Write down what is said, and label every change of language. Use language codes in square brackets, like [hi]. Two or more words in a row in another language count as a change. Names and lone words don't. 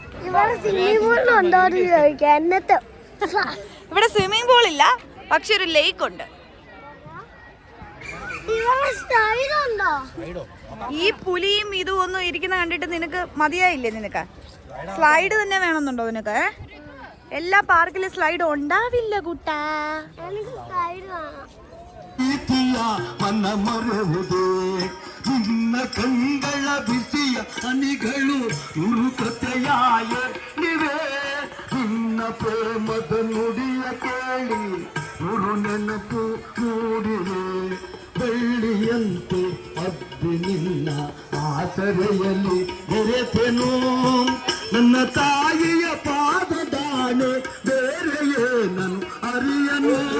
[ml] ഇവിടെ [en] swimming pool [ml] ഇല്ല, പക്ഷെ ഒരു ലേക്ക് ഉണ്ട്. ഈ പുലിയും ഇതും ഒന്നും ഇരിക്കുന്ന കണ്ടിട്ട് നിനക്ക് മതിയായില്ലേ? നിനക്ക് സ്ലൈഡ് തന്നെ വേണമെന്നുണ്ടോ നിനക്ക്? എല്ലാ പാർക്കിലും സ്ലൈഡ് ഉണ്ടാവില്ല കുട്ടാ. [kn] ನಿನ್ನ ಕಂಗಳ ಬಿಸಿಯ ಹನಿಗಳು ನುರುಕತೆಯಾಯ ನಿವೇ ನಿನ್ನ ಪ್ರೇಮದ ನುಡಿಯ ಕೇಳಿ ನುರು ನೆನಪು ಮೂಡಿವೆ ಬೆಳ್ಳಿಯಂತೆ ಅಬ್ಬಿ ನಿನ್ನ ಆಸರೆಯಲ್ಲಿ ಬೆರೆತೆನು ನನ್ನ ತಾಯಿಯ ಪಾದದಾಣೆ ಬೇರೆಯೇ ನಾನು ಅರಿಯನು